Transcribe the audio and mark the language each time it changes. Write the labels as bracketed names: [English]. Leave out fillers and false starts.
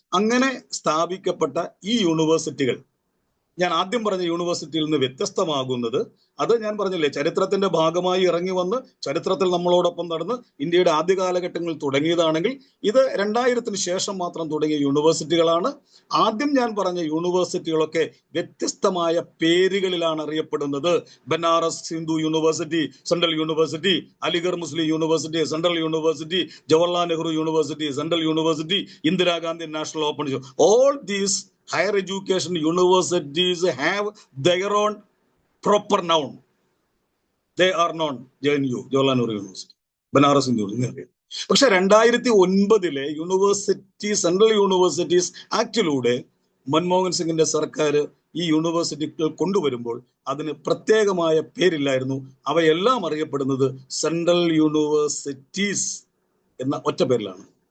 [Malayalam] അങ്ങനെ സ്ഥാപിക്കപ്പെട്ട ഈ യൂണിവേഴ്സിറ്റികൾ ഞാൻ ആദ്യം പറഞ്ഞ യൂണിവേഴ്സിറ്റിയിൽ നിന്ന് വ്യത്യസ്തമാകുന്നത്, അത് ഞാൻ പറഞ്ഞില്ലേ, ചരിത്രത്തിന്റെ ഭാഗമായി ഇറങ്ങി വന്ന് ചരിത്രത്തിൽ നമ്മളോടൊപ്പം നടന്ന് ഇന്ത്യയുടെ ആദ്യ കാലഘട്ടങ്ങളിൽ തുടങ്ങിയതാണെങ്കിൽ ഇത് 2000-ന് ശേഷം മാത്രം തുടങ്ങിയ യൂണിവേഴ്സിറ്റികളാണ്. ആദ്യം ഞാൻ പറഞ്ഞ യൂണിവേഴ്സിറ്റികളൊക്കെ വ്യത്യസ്തമായ പേരുകളിലാണ് അറിയപ്പെടുന്നത്. Banaras Hindu university, central university, Aligarh Muslim university, central university, Jawaharlal Nehru university, central university, Indira Gandhi national open. [English] All these higher education universities have their own proper noun. They are known JNU, Jawaharlal Nehru University, Banaras Hindu University. [Malayalam] പക്ഷെ 2009 central universities ആക്ടിലൂടെ Manmohan സിംഗിന്റെ സർക്കാർ ഈ യൂണിവേഴ്സിറ്റികൾ കൊണ്ടുവരുമ്പോൾ അതിന് പ്രത്യേകമായ പേരില്ലായിരുന്നു. അവയെല്ലാം അറിയപ്പെടുന്നത് central universities എന്ന ഒറ്റ പേരിലാണ്.